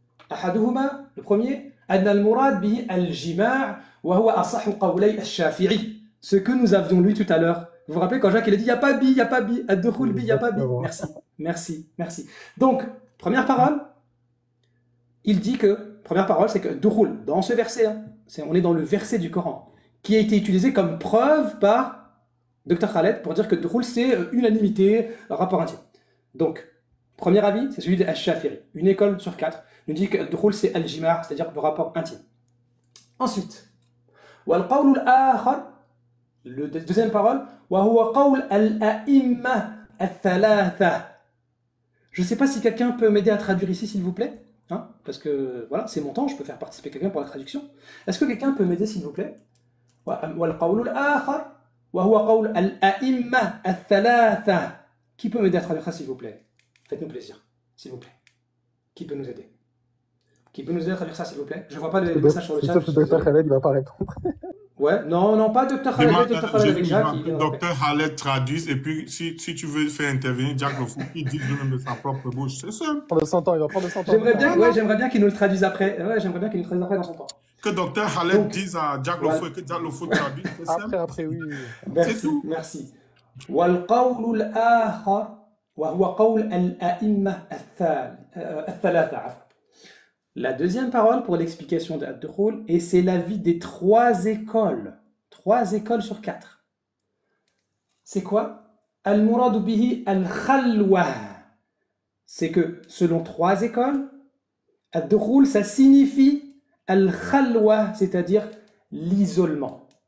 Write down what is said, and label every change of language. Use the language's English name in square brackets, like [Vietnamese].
[Arabic] أحدهما, [French] le premier, [Arabic] أن المراد به الجماع وهو أصح قولي الشافعي. [French] Ce que nous avions lu tout à l'heure. Vous vous rappelez quand Jacques il a dit il n'y a pas bi, il n'y a pas bi, ad-Dukhul bi, il n'y a pas bi. Merci. Donc, première parole, il dit que, première parole, c'est que Dukhul, dans ce verset, on est dans le verset du Coran, qui a été utilisé comme preuve par Dr Khaled pour dire que Dukhul c'est unanimité, rapport intime. Donc, premier avis, c'est celui de Al-Shafi'i. Une école sur 4 nous dit que Dukhul c'est Al-Jima', c'est-à-dire le rapport intime. Ensuite, [Arabic] Wal-Qawl al-Akhar, [French] le deuxième parole, [Arabic] Wa huwa qawl al-a'imma al-thalatha. [French] Je ne sais pas si quelqu'un peut m'aider à traduire ici, s'il vous plaît. hein, parce que voilà, c'est mon temps, je peux faire participer quelqu'un pour la traduction. Est-ce que quelqu'un peut m'aider, s'il vous plaît? [Arabic] والقول الآخر وهو قول الأئمة الثلاثة. [French] Qui peut m'aider à traduire ça, s'il vous plaît? Faites-nous plaisir, s'il vous plaît. Qui peut nous aider? Qui peut nous aider à traduire ça, s'il vous plaît? Je ne vois pas le message sur le chat. Sauf que le docteur Khaled, il va pas répondre. Ouais, non, pas Dr. Khaled, Dr. Khaled avec Jacques. Docteur Khaled traduise, et puis si tu veux faire intervenir Jack Lofou, il dit lui-même de sa propre bouche. C'est simple. Il va prendre 100 ans. J'aimerais bien qu'il nous le traduise après. Ouais, j'aimeais bien qu'il nous le traduise après dans son temps. Que Docteur Khaled dise à Jack Lofou et que Jack Lofou traduise, c'est simple. Après, oui. Merci. [Arabic] والقول الآخر وهو قول الأئمة الثلاثة. [French] La deuxième parole pour l'explication de Ad-Dukhul, et c'est l'avis des 3 écoles. 3 écoles sur 4. C'est quoi? [Arabic] Al-muradu bihi al-khalwa. [French] C'est que selon 3 écoles, Ad-Dukhul, ça signifie al-khalwa, c'est-à-dire l'isolement.